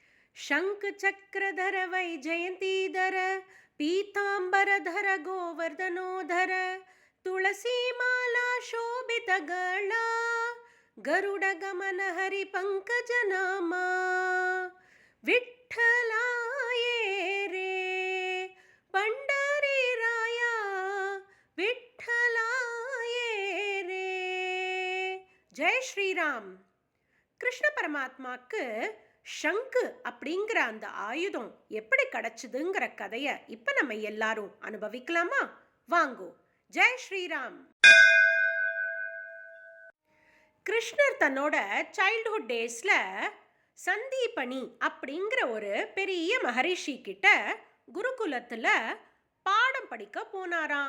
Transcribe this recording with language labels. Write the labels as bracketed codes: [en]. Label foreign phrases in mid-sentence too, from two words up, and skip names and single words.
[mr] शङ्ख चक्रधर वैजयन्तीधर पीताम्बरधर गोवर्धनोधर तुलसीमाला शोभितगळा गरुडगमन हरिपङ्कजनामा विठ्ठलाये रे पंडरीराया विठ्ठलाये रे. [hi] जय श्रीराम. [ta] கிருஷ்ண பரமாத்மாக்கு ஷங்கு அப்படிங்கிற அந்த ஆயுதம் எப்படி கிடைச்சதுங்கிற கதையை இப்ப நம்ம எல்லாரும் அனுபவிக்கலாமா? வாங்கோ. [hi] जय श्रीराम. [ta] கிருஷ்ணர் தன்னோட [en] childhood days [ta] சந்தீபனி அப்படிங்கிற ஒரு பெரிய மகரிஷி கிட்ட குருகுலத்துல பாடம் படிக்க போனாராம்.